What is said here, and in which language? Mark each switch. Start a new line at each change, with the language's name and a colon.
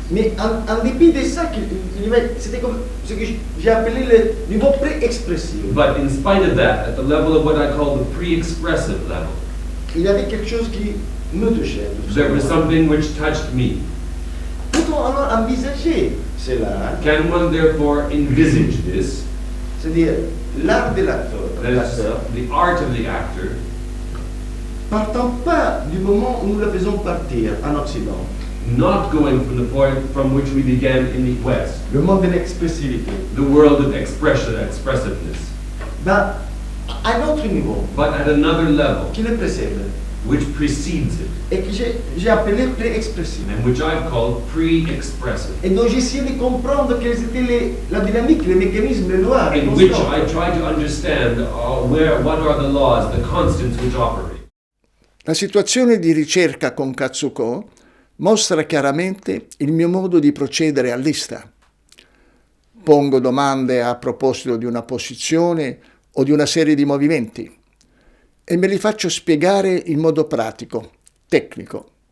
French: Mais en dépit de ça, c'était comme ce que j'ai appelé le niveau pré-expressif.
English: But in spite of that, at the level of what I call the pre-expressive level,
French: Il y avait quelque chose qui me touchait.
English: there was something which touched me.
French: Peut-on alors envisager cela?
English: Can one therefore envisage this?
French: C'est-à-dire l'art de l'acteur,
English: That is, the art of the actor,
French: partant pas du moment où nous le faisons partir en Occident,
English: not going from the point from which we began in the West,
French: le monde de l'expressivité,
English: the world of expressiveness,
French: ben, à un autre niveau
English: but at another level,
French: qui le précède
English: which precedes it,
French: et que j'ai appelé pré-expressif.
English: and which I've called pre-expressive,
French: Et donc j'ai essayé de comprendre quelles étaient la dynamique, les mécanismes, les lois. les
English: in which
French: constantes.
English: I try to understand what are the laws, the constants which operate.
Italian: La situazione di ricerca con Katsuko mostra chiaramente il mio modo di procedere all'ISTA. Pongo domande a proposito di una posizione o di una serie di movimenti e me li faccio spiegare in modo pratico, tecnico.